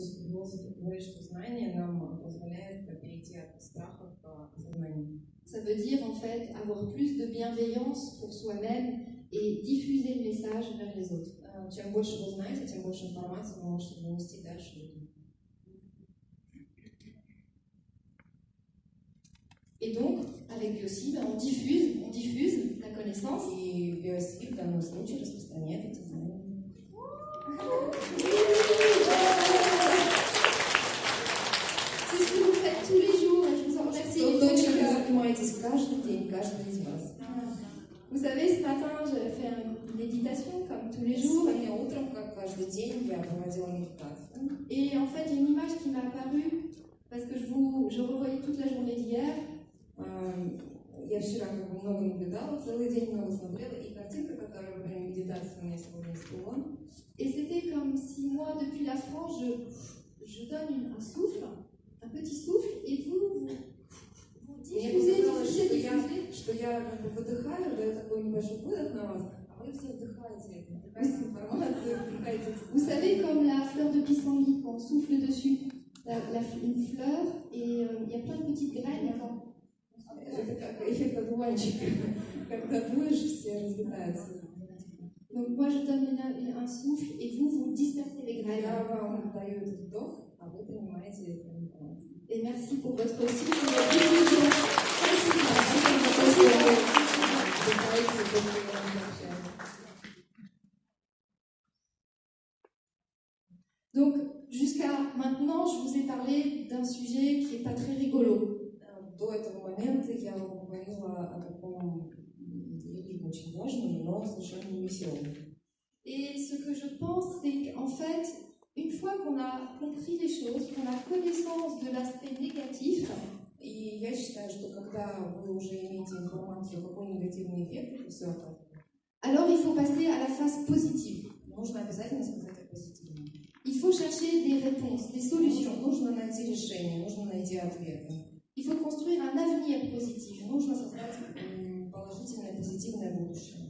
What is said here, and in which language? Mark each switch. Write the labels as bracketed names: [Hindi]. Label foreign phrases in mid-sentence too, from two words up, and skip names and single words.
[Russian] философы говорят, что знание нам позволяет перейти от страха к осознанию. [French] Ça veut dire en fait avoir plus de bienveillance pour soi-même et diffuser le message vers les autres. [Russian] Чем больше вы знаете, тем больше информации вы можете донести дальше людям. [French] Et donc, avec Biosib, on diffuse la connaissance. [Russian] И Biosib в данном случае распространяет эти знания. [French] C'est ce que vous faites tous les jours et je vous en remercie. [Russian] То, чем вы занимаетесь каждый день, каждый из вас. [French] Vous savez, ce matin, j'avais fait une méditation comme tous les jours. [Russian] Сегодня утром, как каждый день, я проводила méditation. [French] Et en fait, il y a une image qui m'est apparue parce que je revoyais toute la journée d'hier. [Russian] Я вчера много наблюдала, целый день много смотрела, и картинка, которая во время медитации у меня сегодня всплыла. [French] Et c'était comme si moi, depuis la France, je donne un souffle, un petit souffle, et vous diffusez, [Russian] что я как бы выдыхаю, даю такой небольшой выдох на вас, а вы все вдыхаете эту информацию, вдыхаете. [French] Vous savez, comme la fleur de pissenlit, quand on souffle dessus, une fleur, et il y a plein de petites graines. [Russian] Это как эффект одуванчика. Когда дуешь, все разлетаются. [French] Donc moi, je donne un souffle, et vous dispersez les graines. [Russian] Я вам даю этот вдох, а вы принимаете эту информацию. [French] Et merci pour votre souffle et votre diffusion. Donc, jusqu'à maintenant, je vous ai parlé d'un sujet qui n'est pas très rigolo. [Russian] До этого момента я вам говорила о таком очень важном, но совершенно не веселом. [French] Et ce que je pense, c'est qu'en fait, une fois qu'on a compris les choses, qu'on a connaissance de l'aspect négatif, [Russian] и я считаю, что когда вы уже имеете информацию, какой негативный эффект все это, [French] alors il faut passer à la phase positive. [Russian] Нужно обязательно сказать о позитивном. [French] Il faut chercher des réponses, des solutions. [Russian] Нужно найти решение, нужно найти ответы. [French] Il faut construire un avenir positif. [Russian] Нужно создать положительное, позитивное будущее.